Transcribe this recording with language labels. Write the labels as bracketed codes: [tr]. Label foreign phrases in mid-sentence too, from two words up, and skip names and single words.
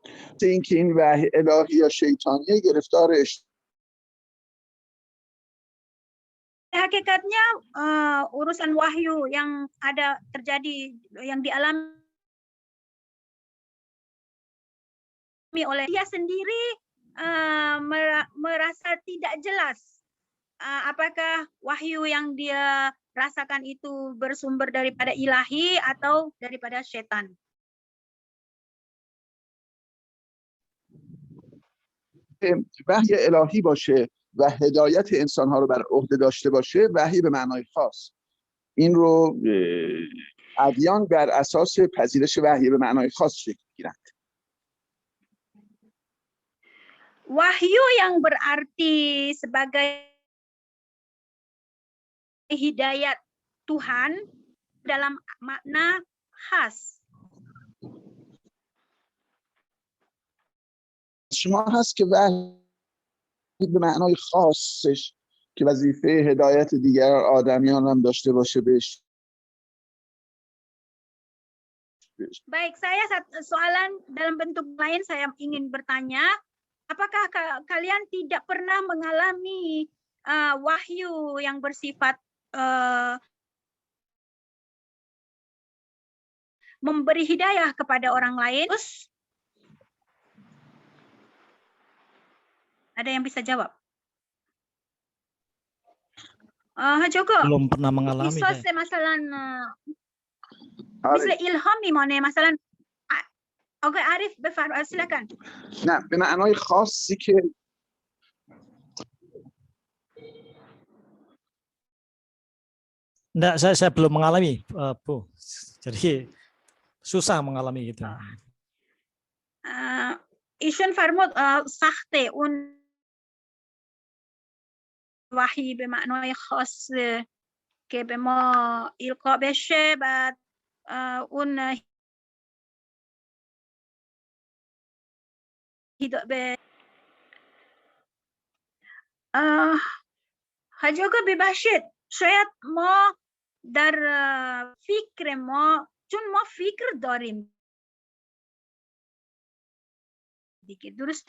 [fa] اینکه این وحی الهی یا شیطانیه گرفتار [id] Hakikatnya urusan wahyu yang ada terjadi, yang dialami oleh dia sendiri merasa tidak jelas apakah wahyu yang dia rasakan itu bersumber daripada ilahi atau daripada setan. [fa] وحی الهی باشه و هدایت انسان‌ها رو بر عهده داشته باشه، وحی به معنای خاص. این رو ادیان بر اساس پذیرش وحی به معنای خاص شکل می‌گیرند. [id] Wahyu yang berarti sebagai hidayat Tuhan dalam makna khas. [fa] شما هست که وحی به معنای خاصش که وظیفه هدایت دیگر آدمیان هم داشته باشه بهش. [id] Baik, saya soalan dalam bentuk lain saya ingin bertanya, apakah kalian tidak pernah mengalami wahyu yang bersifat memberi hidayah kepada orang lain? Terus ada yang bisa jawab? Joko, belum pernah mengalami isos saya. [fa] masalah مثل ilham میمانه مثلا. آقای عارف بفرمایید silakan. نه به معنای خاصی که [id] Enggak, saya belum mengalami, Bu. Jadi susah mengalami gitu. [fa] ایشون فرمود سخته اون وحی به معنای خاص که به ما القا بشه، بعد اون حاجی آقا ببخشید، شاید ما در فکر ما، چون ما فکر داریم دیگه، درسته؟